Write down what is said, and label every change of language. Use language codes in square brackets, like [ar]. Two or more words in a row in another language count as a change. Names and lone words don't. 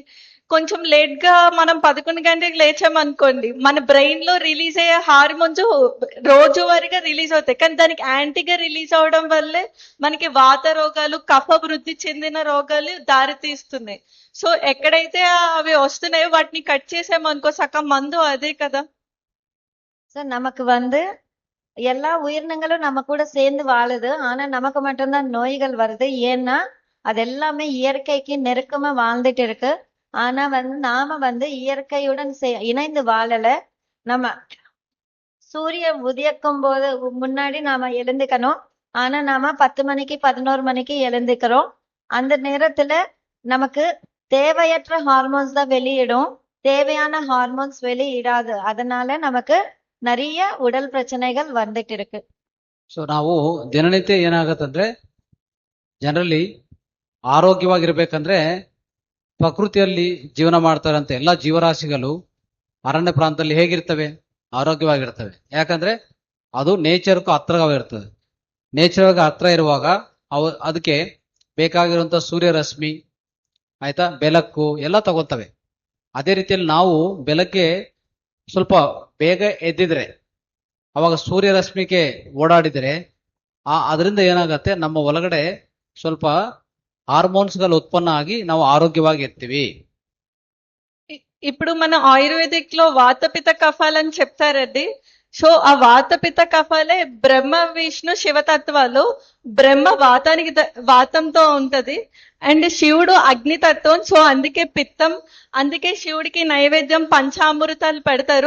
[te] కొంచెం లేట్ గా మనం 11 గంటలకు లేచామనుకోండి, మన బ్రెయిన్ లో రిలీజ్ అయ్యే హార్మోన్స్ రోజువారీగా రిలీజ్ అవుతాయి. కానీ దానికి యాంటీగా రిలీజ్ అవడం వల్లే మనకి వాత రోగాలు, కఫ వృద్ధి చెందిన రోగాలు దారి తీస్తున్నాయి. సో ఎక్కడైతే అవి వస్తున్నాయో వాటిని కట్ చేసామనుకో సగం మందు అదే కదా. [ta] సో நமக்கு எல்லா உயிரினங்களும் நம்ம கூட சேர்ந்து வாழுது. ஆனா நமக்கு மட்டும்தான் நோய்கள் வருது. ஏன்னா அது எல்லாமே இயற்கைக்கு நெருக்கமா வாழ்ந்துட்டு இருக்கு. ஆனா நாம இயற்கையுடன் இணைந்து வாழல. நம்ம சூரியன் உதிக்கும் போது முன்னாடி நாம எழுந்துக்கணும். ஆனா நாம 10 மணிக்கு 11 மணிக்கு எழுந்துக்கிறோம். அந்த நேரத்துல நமக்கு தேவையற்ற ஹார்மோன்ஸ் தான் வெளியிடும், தேவையான ஹார்மோன்ஸ் வெளியிடாது. அதனால நமக்கு நிறைய உடல் பிரச்சனைகள் வந்துட்டு இருக்கு. [kn] ಸೊ ನಾವು ದಿನನಿತ್ಯ ಏನಾಗತ್ತಂದ್ರೆ ಜನರಲಿ ಆರೋಗ್ಯವಾಗಿರ್ಬೇಕಂದ್ರೆ ಪ್ರಕೃತಿಯಲ್ಲಿ ಜೀವನ ಮಾಡ್ತಾರಂತೆ ಎಲ್ಲಾ ಜೀವರಾಶಿಗಳು ಅರಣ್ಯ ಪ್ರಾಂತದಲ್ಲಿ ಹೇಗಿರ್ತವೆ? ಆರೋಗ್ಯವಾಗಿರ್ತವೆ. ಯಾಕಂದ್ರೆ ಅದು ನೇಚರ್ಗೂ ಹತ್ರವಾಗಿರ್ತದೆ. ನೇಚರ್ಗೆ ಹತ್ರ ಇರುವಾಗ ಅದಕ್ಕೆ ಬೇಕಾಗಿರುವಂತ ಸೂರ್ಯರಶ್ಮಿ ಆಯ್ತಾ, ಬೆಳಕು ಎಲ್ಲ ತಗೋತವೆ. ಅದೇ ರೀತಿಯಲ್ಲಿ ನಾವು ಬೆಳಗ್ಗೆ ಸ್ವಲ್ಪ ಬೇಗ ಎದ್ದಿದ್ರೆ, ಅವಾಗ ಸೂರ್ಯರಶ್ಮಿಗೆ ಓಡಾಡಿದರೆ ಅದರಿಂದ ಏನಾಗತ್ತೆ, ನಮ್ಮ ಒಳಗಡೆ ಸ್ವಲ್ಪ ಹಾರ್ಮೋನ್ಸ್ಗಳು ಉತ್ಪನ್ನ ಆಗಿ ನಾವು ಆರೋಗ್ಯವಾಗಿ ಇರ್ತೀವಿ. [te] ఇప్పుడు మన ఆయుర్వేదిక్ లో వాతపిత కఫాలని చెప్తారండి. సో ఆ వాతపిత కఫాలే బ్రహ్మ విష్ణు శివతత్వాలు. బ్రహ్మ వాతంతో ఉంటది అండ్ శివుడు అగ్నితత్వం. సో అందుకే పిత్తం, అందుకే శివుడికి నైవేద్యం పంచామృతాలు పెడతారు.